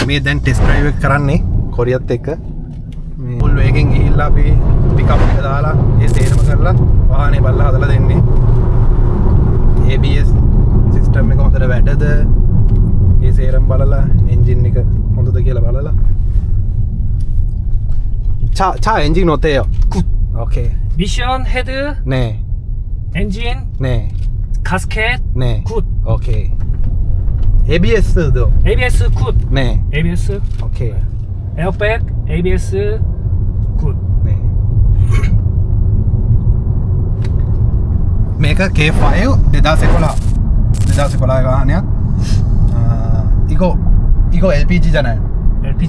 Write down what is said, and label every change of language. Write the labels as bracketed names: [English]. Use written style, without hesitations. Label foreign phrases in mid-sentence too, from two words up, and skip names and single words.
[Sinhala] මේ දැන් [English] test drive [Sinhala] එක කරන්නේ කොරියත් එක්ක. මේ ෆුල් වේගෙන් ගිහිල්ලා අපි පිකප් එක දාලා ඒ සේරම කරලා වාහනේ බලලා හදලා දෙන්නේ. ABS සිස්ටම් එක හොඳට වැඩද? ඒ සේරම බලලා එන්ජින් එක හොඳද කියලා බලලා. [Korean] 차 엔진 어때요? 굿. 오케이. 미션 헤드, 네. 엔진, 네. 가스켓, 네. 굿. 오케이. ABS도. ABS 굿. 네. ABS, 오케이. 에어백, ABS 굿. 네. [Sinhala] මේක K5 2011 වාහනයක්. [Korean] 이거 LPG잖아요. LPG.